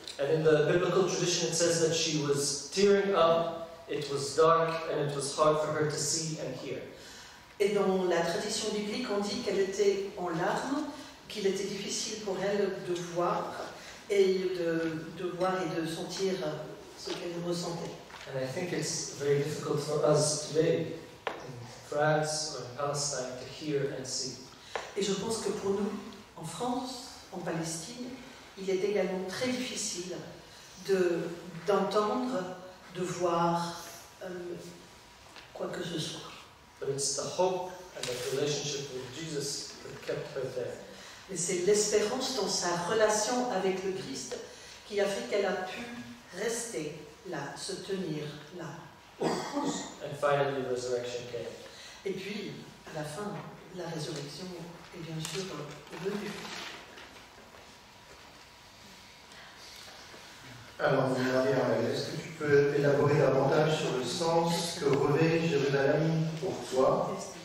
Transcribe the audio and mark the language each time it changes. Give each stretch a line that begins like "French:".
English: And in the biblical tradition it says that she was tearing up, it was dark, and it was hard for her to see and hear.
French: Et dans la tradition biblique, on dit qu'elle était en larmes, qu'il était difficile pour elle de voir et de sentir ce qu'elle ressentait.
English: And I think it's very difficult for us today in France or in Palestine to hear and see.
French: Et je pense que pour nous, en France, en Palestine, il est également très difficile d'entendre, de voir quoi que ce soit.
English: But it's the hope and the relationship with Jesus that kept her there.
French: Et c'est l'espérance dans sa relation avec le Christ qui a fait qu'elle a pu rester là, se tenir là.
English: And finally, resurrection came.
French: Et puis, à la fin, la résurrection est bien sûr venue. Alors, Marie-Armelle, est-ce que tu peux élaborer davantage sur le sens que revêt Jérusalem pour toi?